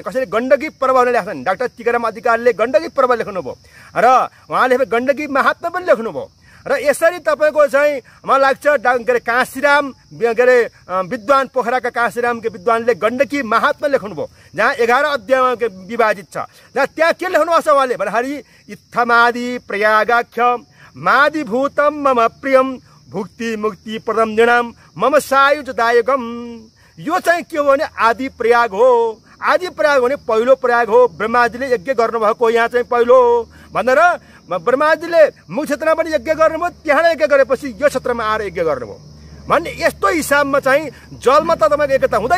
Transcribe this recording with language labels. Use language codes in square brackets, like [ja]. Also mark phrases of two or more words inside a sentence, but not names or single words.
[ne] कसैले गण्डकी पर्व भनेर लेख्छन्, डाक्टर टिकाराम अधिकारीले गण्डकी पर्व लेख्नुभयो र उहाँले गण्डकी महात्मा पनि लेख्नुभयो। र यसरी तपाईँको चाहिँ मलाई लाग्छ के अरे काशीराम के अरे विद्वान पोखराका काशीराम विद्वानले गण्डकी महात्मा लेख्नुभयो, जहाँ 11 अध्यायमा विभाजित छ। त्यहाँ के लेख्नु भएको छ उहाँले भन्दाखेरि [sa] इत्थमादि प्रयागाख्य मादिभूतम मम प्रियम भुक्ति मुक्ति प्रदम जनाम मम सायुजदायकम। [ne] यो चाहिँ के हो भने आदि प्रयाग हो। आदि प्रयाग भने पहिलो प्रयाग हो। ब्रह्माजीले यज्ञ गर्नुभएको यहाँ चाहिँ पहिलो भनेर ब्रह्माजीले मुख क्षेत्रमा पनि यज्ञ गर्नुभयो, त्यहाँ यज्ञ गरेपछि यो क्षेत्रमा आएर यज्ञ गर्नुभयो भन्ने यस्तो हिसाबमा चाहिँ जलमा त तपाईँको एकता हुँदैन।